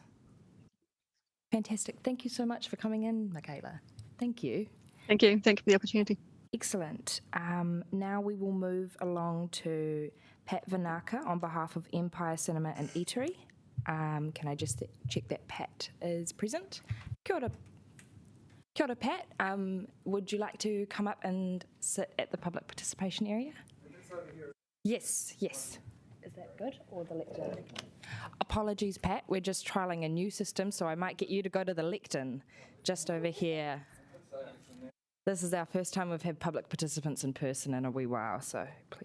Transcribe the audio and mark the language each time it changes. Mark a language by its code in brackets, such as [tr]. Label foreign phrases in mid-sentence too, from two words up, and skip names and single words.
[en] Fantastic. Thank you so much for coming in, Michaela. Thank you. Thank you. Thank you for the opportunity. Excellent. Now we will move along to Pat Vanaka on behalf of Empire Cinema and Eatery. Can I just check that Pat is present? [mi] Kia ora. Kia ora, [en] Pat. Would you like to come up and sit at the public participation area? Yes, yes. Is that good, or the lectern? Apologies, Pat. We're just trialling a new system, so I might get you to go to the lectern just over here. This is our first time we've had public participants in person in a wee while, so please.